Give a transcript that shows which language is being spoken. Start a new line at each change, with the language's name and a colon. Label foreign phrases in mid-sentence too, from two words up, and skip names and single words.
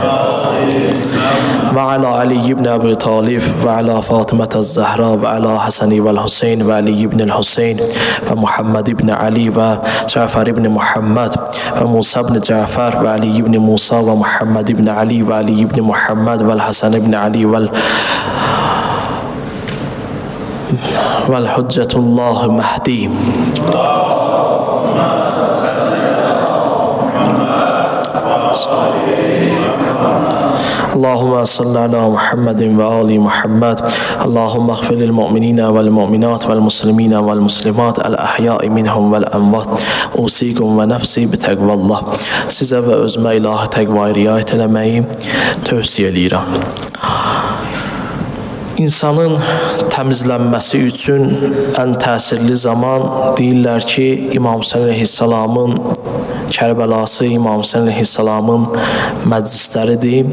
Arabic: وعلى علي بن أبي طالب وعلى فاطمة الزهراء وعلى الحسن والحسين وعلي بن الحسين ومحمد بن علي وجعفر بن محمد وموسى بن جعفر وعلي بن موسى ومحمد بن علي وعلي بن محمد والحسن بن علي وحجة الله المهدي. اللهم صل على محمد وآل محمد. اللهم اغفر للمؤمنين والمؤمنات والمسلمين والمسلمات الأحياء منهم والأموات. أوصيكم ونفسي بتقوى الله.
Azerbaijani: Sizə və özümə ilahi təqvaya riayət eləməyi tövsiyə edirəm. İnsanın təmizlənməsi üçün ən təsirli zaman deyirlər ki, İmam Hüseyin əleyhissalamın Kərbəlası, İmam Hüseyin əleyhissalamın məclisləridir.